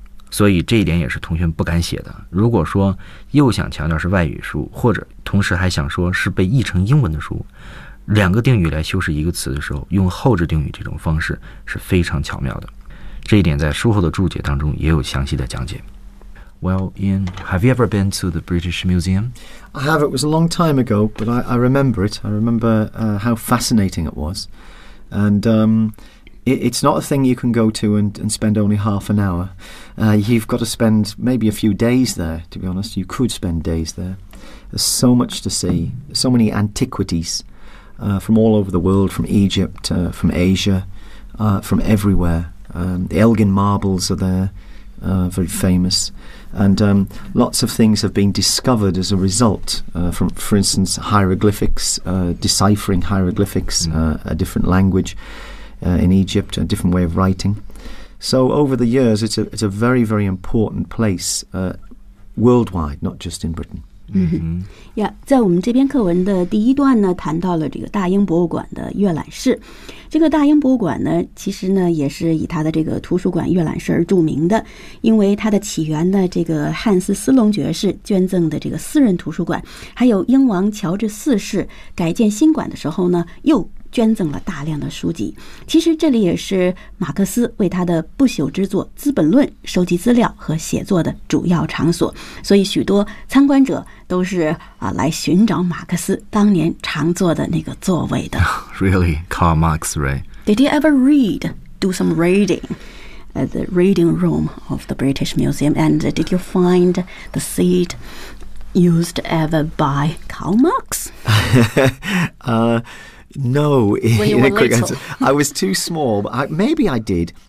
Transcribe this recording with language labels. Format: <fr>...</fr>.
<zh>所以这一点也是同学们不敢写的。如果说又想强调是外语书，或者同时还想说是被译成英文的书，两个定语来修饰一个词的时候，用后置定语这种方式是非常巧妙的。这一点在书后的注解当中也有详细的讲解。</zh> <en>Well, Ian, have you ever been to the British Museum? I have. It was a long time ago, but I remember it. I remember how fascinating it was. And it's not a thing you can go to and spend only half an hour. You've got to spend maybe a few days there, to be honest. You could spend days there. There's so much to see, so many antiquities from all over the world, from Egypt, from Asia, from everywhere. The Elgin Marbles are there, very famous. And lots of things have been discovered as a result, for instance, hieroglyphics, deciphering hieroglyphics, a different language in Egypt, a different way of writing. So over the years, it's a very, very important place worldwide, not just in Britain. Mm-hmm.</en> <zh>Yeah, 在我们这篇课文的第一段呢，谈到了这个大英博物馆的阅览室。这个大英博物馆呢，其实呢也是以它的这个图书馆阅览室而著名的，因为它的起源呢，这个汉斯·斯隆爵士捐赠的这个私人图书馆，还有英王乔治四世改建新馆的时候呢，又捐赠了大量的书籍。其实这里也是马克思为他的不朽之作《资本论》收集资料和写作的主要场所，所以许多参观者都是来寻找马克思当年常坐的那个座位的。</zh> <en>Really, Karl Marx, right? Did he ever read? Do some reading at the reading room of the British Museum? And did you find the seat used ever by Karl Marx? No, in a quick answer. I was too small. Maybe I did.</en>